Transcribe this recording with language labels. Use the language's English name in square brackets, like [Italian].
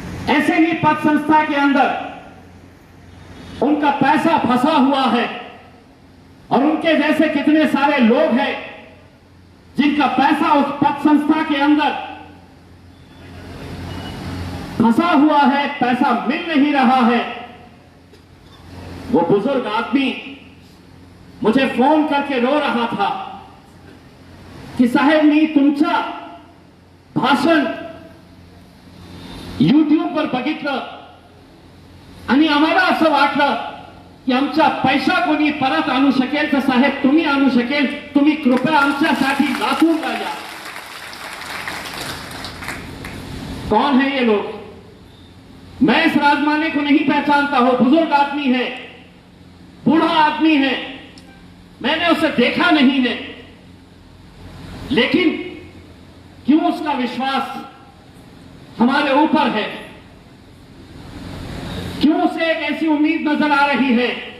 [Hindi] ऐसे ही पद संस्था के अंदर उनका पैसा फंसा हुआ है और उनके जैसे कितने सारे लोग हैं जिनका पैसा उस पद संस्था के अंदर फंसा हुआ है, पैसा मिल नहीं रहा है। वो बुजुर्ग आदमी मुझे फोन करके रो रहा था की [Marathi] साहेब मी तुमच्या भाषण यूट्यूबवर बघितलं आणि आम्हाला असं वाटलं की आमचा पैसा कोणी परत आणू शकेल तर साहेब तुम्ही आणू शकेल, तुम्ही कृपया आमच्यासाठी लातूरला या। [Hindi] कौन है ये लोग? मैं इस राजमाने को नहीं पहचानता हूं। बुजुर्ग आदमी है, बूढ़ा आदमी है, मैंने उसे देखा नहीं है, लेकिन क्यों उसका विश्वास हमारे ऊपर है, क्यों उसे एक ऐसी उम्मीद नजर आ रही है।